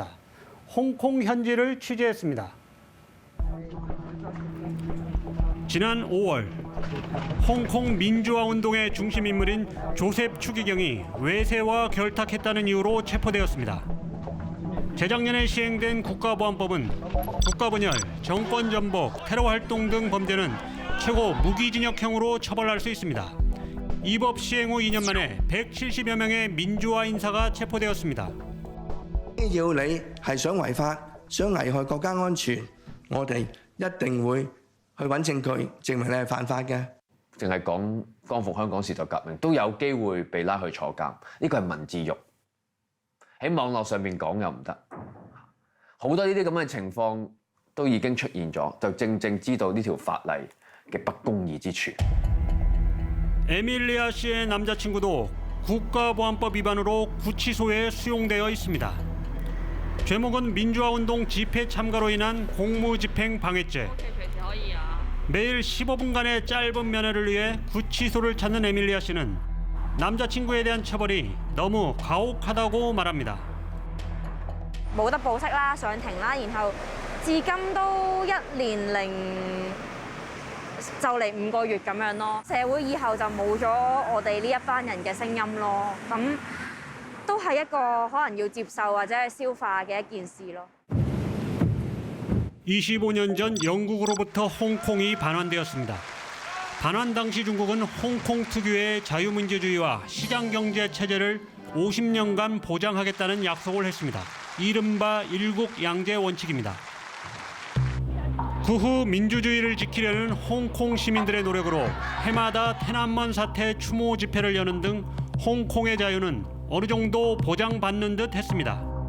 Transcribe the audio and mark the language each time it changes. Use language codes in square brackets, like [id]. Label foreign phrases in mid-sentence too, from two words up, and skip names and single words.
[ko] 홍콩 현지를 취재했습니다. 지난 5월 홍콩 민주화 운동의 중심 인물인 조셉 추기경이 외세와 결탁했다는 이유로 체포되었습니다. 재작년에 시행된 국가보안법은 국가분열, 정권 전복, 테러 활동 등 범죄는 최고 무기징역형으로 처벌할 수 있습니다. 이 법 시행 후 2년 만에 170여 명의 민주화 인사가 체포되었습니다. [yue] 要你係想違法、想危害國家安全，我哋一定會去揾證據證明你係犯法嘅。淨係講光復香港時代革命都有機會被拉去坐監，呢個係文字獄。喺網絡上面講又唔得，好多呢啲咁嘅情況都已經出現咗，就正知道呢條法例嘅不公義之處。 [ko] 에밀리아 씨의 남자친구도 국가보안법 위반으로 구치소에 수용되어 있습니다. 죄목은 민주화운동 집회 참가로 인한 공무집행 방해죄. 매일 15분간의 짧은 면회를 위해 구치소를 찾는 에밀리아 씨는 남자친구에 대한 처벌이 너무 가혹하다고 말합니다. [yue] 冇得保釋啦，上庭啦，然後至今都1年零就嚟5個月咁樣咯。社會以後就冇咗我哋呢一班人嘅聲音咯。咁都係一個可能要接受或者係消化嘅一件事咯。 [ko] 25년 전 영국으로부터 홍콩이 반환되었습니다. 반환 당시 중국은 홍콩 특유의 자유민주주의와 시장경제 체제를 50년간 보장하겠다는 약속을 했습니다. 이른바 일국양제 원칙입니다. 그 후 민주주의를 지키려는 홍콩 시민들의 노력으로 해마다 天安門 사태 추모 집회를 여는 등 홍콩의 자유는 어느 정도 보장받는 듯 했습니다.